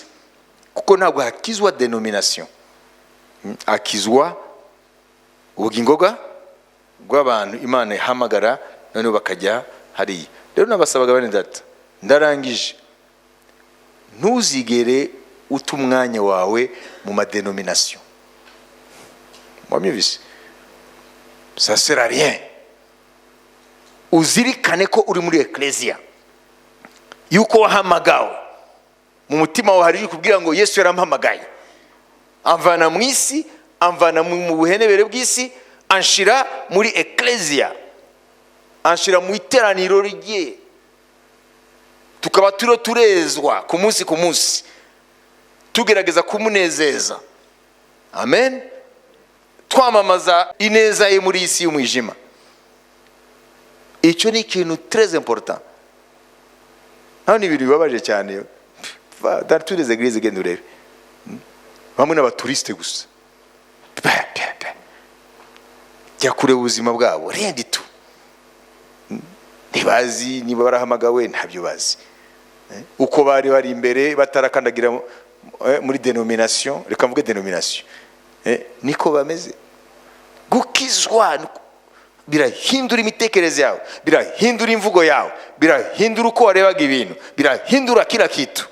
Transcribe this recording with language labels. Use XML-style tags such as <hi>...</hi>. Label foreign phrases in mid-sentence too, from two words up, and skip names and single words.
<rw>Kuko ntabwo hakizwa denomination, hakizwa ubugingo bw'abantu Imana ihamagara noneho bakajya hariya. Rero nabasabaga bane data, ndarangije, ntuzigere uta umwanya wawe mu madenomination. Mwabyumvise?</rw> <fr>Ça sert à rien.</fr> <rw>Uzirikane ko uri muri Ecclesia, yuko wahamagawe mu mutima wawe, hari kubwira ngo Yesu yarampamagaye, amvana mu isi, amvana mu buhenebere bw'isi, anshira muri Ecclesia, anshira mu iteraniro rye, tukaba turezwa ku munsi tugerageza kumunezeza. Amen. Twamamaza ineza ye muri isi y'umwijima. Icyo ni ikintu</rw> <fr>très important.</fr> <rw>Hano ibintu bibabaje cyane.</rw> <fr>Dans toutes les églises</fr> <rw>genda urebe, bamwe n'abaturiste gusa, jya kureba ubuzima bwabo,</rw> <fr>rien du tout.</fr> <rw>Ntibazi niba barahamagawe, ntabyo bazi. Uko bari imbere batarakandagira muri denomination, reka mvuge denomination, niko bameze. Gukizwa birahindura imitekerereze yawe, birahindura imvugo yawe, birahindura uko warebaga ibintu, birahindura</rw> <sw>kila kitu.</sw>